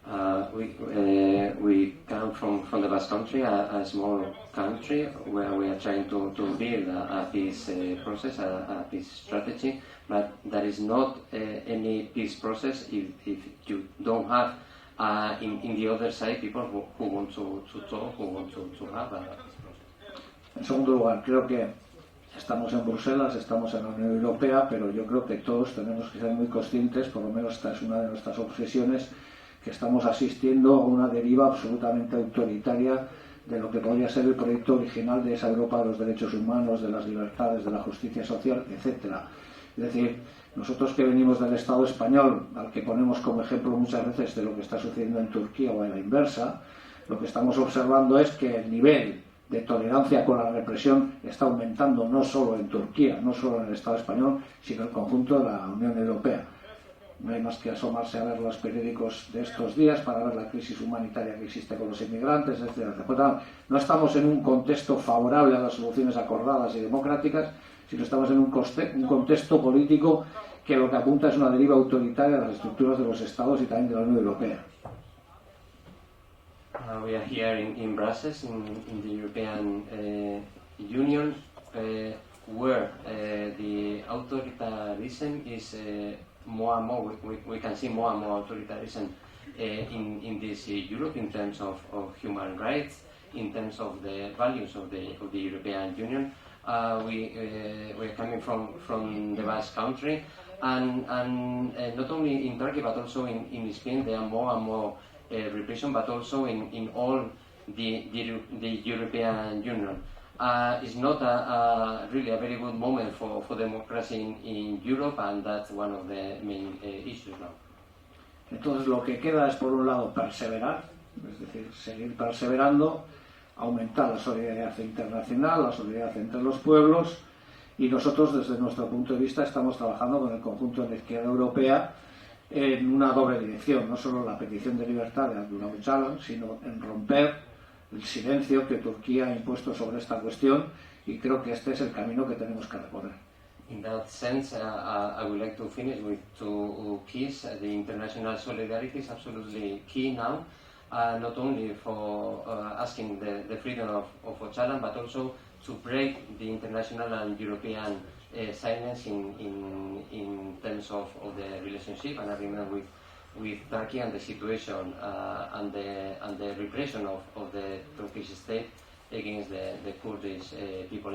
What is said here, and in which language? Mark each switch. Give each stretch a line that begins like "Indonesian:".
English: We come from the Basque Country, a small country where we are trying to build a peace process, a peace strategy, but there is not any peace process if you don't have in the other side people who want to talk, who want to have a peace process.
Spanish: En segundo lugar, creo que estamos en Bruselas, estamos en la Unión Europea, pero yo creo que todos tenemos que ser muy conscientes, por lo menos esta es una de nuestras obsesiones, que estamos asistiendo a una deriva absolutamente autoritaria de lo que podría ser el proyecto original de esa Europa de los derechos humanos, de las libertades, de la justicia social, etc. Es decir, nosotros que venimos del Estado español, al que ponemos como ejemplo muchas veces de lo que está sucediendo en Turquía o en la inversa, lo que estamos observando es que el nivel de tolerancia con la represión está aumentando no solo en Turquía, no solo en el Estado español, sino en el conjunto de la Unión Europea. No hay más que asomarse a ver los periódicos de estos días para ver la crisis humanitaria que existe con los inmigrantes, etc. No estamos en un contexto favorable a las soluciones acordadas y democráticas, sino estamos en un contexto político que lo que apunta es una deriva autoritaria de las estructuras de los Estados y también de la Unión Europea.
English: We are here in Brussels, in the European Union, where the authoritarianism is more and more, we can see more and more authoritarianism in this Europe in terms of human rights, in terms of the values of the European Union. We are coming from the Basque Country, and not only in Turkey but also in Spain there are more and more repression, but also in all the European Union. It's not really a very good moment for democracy in Europe, and that's one of the main issues now.
Spanish: Entonces lo que queda es, por un lado, perseverar, es decir, seguir perseverando, aumentar la solidaridad internacional, la solidaridad entre los pueblos, y nosotros, desde nuestro punto de vista, estamos trabajando con el conjunto de la izquierda europea en una doble dirección, no solo la petición de libertad de Abdullah Öcalan, sino en romper el silencio que Turquía ha impuesto sobre esta cuestión, y creo que este es el camino que tenemos que recorrer.
English: In that sense, I would like to finish with two keys. The international solidarity is absolutely key now, not only for asking the freedom of Öcalan, but also to break the international and European silence in terms of the relationship and agreement with Turkey and the situation and the repression of the Turkish state against the Kurdish people.